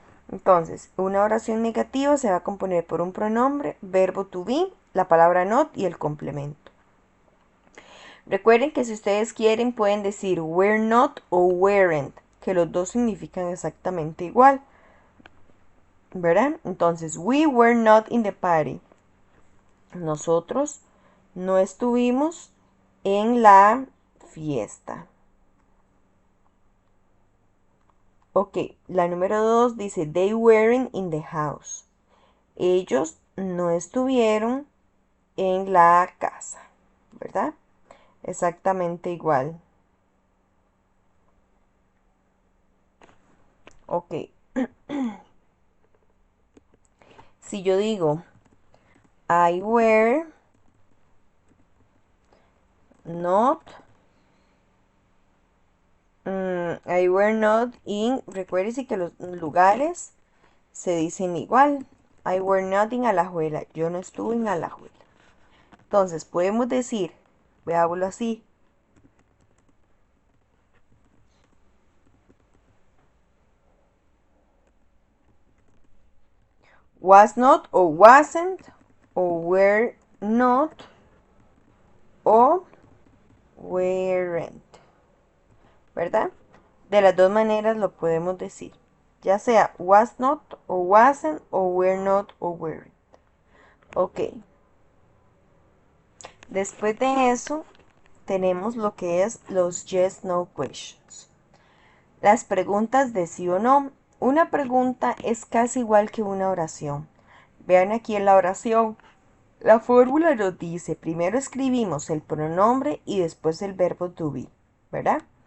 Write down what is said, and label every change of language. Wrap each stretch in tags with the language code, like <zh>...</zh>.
<es>Entonces, una oración negativa se va a componer por un pronombre, verbo to be, la palabra not y el complemento. Recuerden que si ustedes quieren pueden decir</es> <en>were not</en> <es>o</es> <en>weren't,</en> <es>que los dos significan exactamente igual, ¿verdad? Entonces,</es> <en>we were not in the party.</en> <es>Nosotros no estuvimos en la fiesta. Ok, la número 2 dice</es> <en>they weren't in the house.</en> <es>Ellos no estuvieron en la casa, ¿verdad? Exactamente igual. Ok, si yo digo</es> <en>I were not, I were not in,</en> <es>recuérdense que los lugares se dicen igual.</es> <en>I were not in Alajuela.</en> <es>Yo no estuve en Alajuela. Entonces podemos decir, veámoslo así.</es> <en>Was not o wasn't o were not o weren't.</en> <es>¿Verdad? De las dos maneras lo podemos decir. Ya sea</es> <en>was not o wasn't o were not o weren't.</en> <es>Ok. Después de eso tenemos lo que es los yes no questions. Las preguntas de sí o no. Una pregunta es casi igual que una oración. Vean aquí en la oración. La fórmula nos dice, primero escribimos el pronombre y después el verbo to be, ¿verdad?</es>